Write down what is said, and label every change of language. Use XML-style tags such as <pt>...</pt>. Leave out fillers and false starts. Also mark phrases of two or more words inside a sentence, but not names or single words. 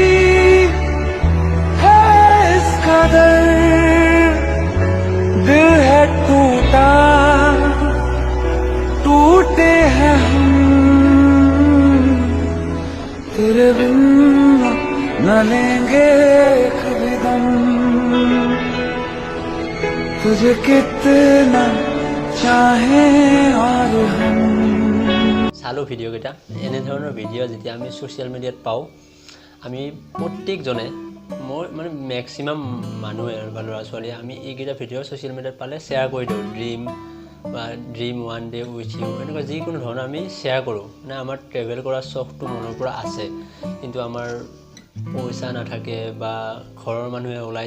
<hi>है इस कदर दिल है टूटा टूटे हैं हम तेरे बिन न लेंगे कभी दम तुझे कितना चाहें और हम</hi> <as>চালোঁ ভিডিঅ'কেইটা এনেধৰণৰ ভিডিঅ' যেতিয়া আমি</as> <en>social mediat</en> <as>পাওঁ আমি প্ৰত্যেকজনে মই মানে মেক্সিমাম মানুহে বা ল'ৰা ছোৱালীয়ে আমি এইকেইটা ভিডিঅ'</as> <en>social mediat</en> <as>পালে শ্বেয়াৰ কৰি দিওঁ</as> <en>dream one day with</en> <as>ইউ এনেকুৱা যিকোনো ধৰণৰ আমি শ্বেয়াৰ কৰোঁ মানে আমাৰ ট্ৰেভেল কৰা চখটো মনৰ পৰা আছে কিন্তু আমাৰ পইচা নাথাকে বা ঘৰৰ মানুহে ওলাই</as>